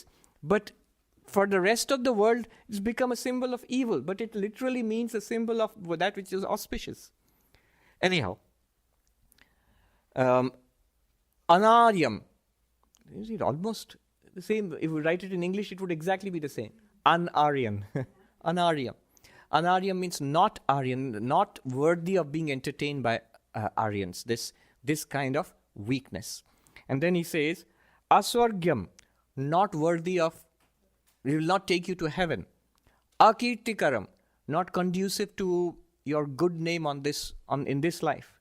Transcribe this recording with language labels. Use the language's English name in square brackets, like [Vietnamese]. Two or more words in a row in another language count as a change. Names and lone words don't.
[English] But for the rest of the world, it's become a symbol of evil. But it literally means a symbol of that which is auspicious. Anyhow. Anaryam. Is it almost the same? If we write it in English, it would exactly be the same. Anaryan. Anaryam. Anaryam means not Aryan, not worthy of being entertained by Aryans. This kind of weakness. And then he says, Aswargyam, not worthy of, it will not take you to heaven. Akirtikaram, not conducive to your good name in this life.